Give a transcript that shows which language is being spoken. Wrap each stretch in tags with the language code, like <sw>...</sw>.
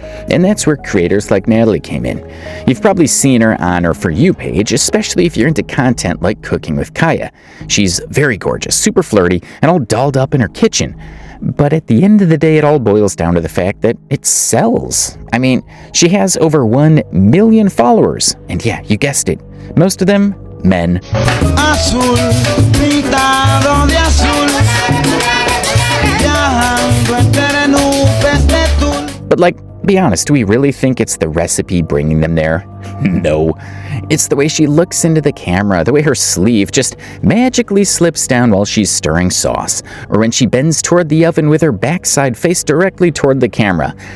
<en>And that's where creators like Natalie came in. You've probably seen her on her For You page, especially if you're into content like Cooking with Kaia. She's very gorgeous, super flirty, and all dolled up in her kitchen. But at the end of the day, it all boils down to the fact that it sells. I mean, she has over 1 million followers. And yeah, you guessed it. Most of them, men.</en> <es>Azul, pintado de azul, viajando entre nubes de tul.</es> <en>But like, be honest, do we really think it's the recipe bringing them there? No. It's the way she looks into the camera, the way her sleeve just magically slips down while she's stirring sauce, or when she bends toward the oven with her backside faced directly toward the camera.</en>